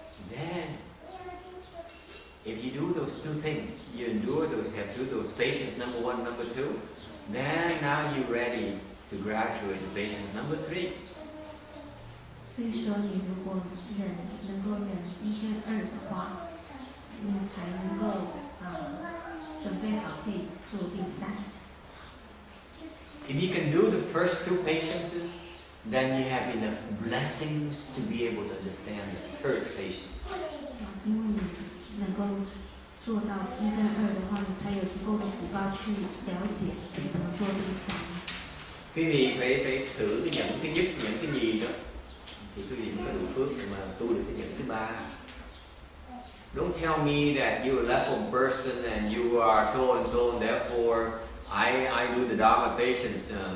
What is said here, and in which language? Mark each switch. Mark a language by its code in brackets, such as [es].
[en] Then, if you do those two things, you endure those, have to those patience number 1, number 2, then now you're ready to graduate to patience number 3. [zh] 所以说，你如果能够忍1跟2的话，你才能够准备好可以做第3。 [en] If you can do the first 2 patiences, then you have enough blessings to be able to understand the 3rd patience. [zh] 因为你能够做到1跟2的话，你才有足够的福报去了解怎么做第3。 [vi] Quý vị phải thử cái nhẫn thứ nhất, nhẫn cái gì đó, thì quý vị mới có đủ phước mà tu được cái nhẫn thứ 3. [en] Don't tell me that you're a level person and you are so and so, and therefore I do the Dharma patience.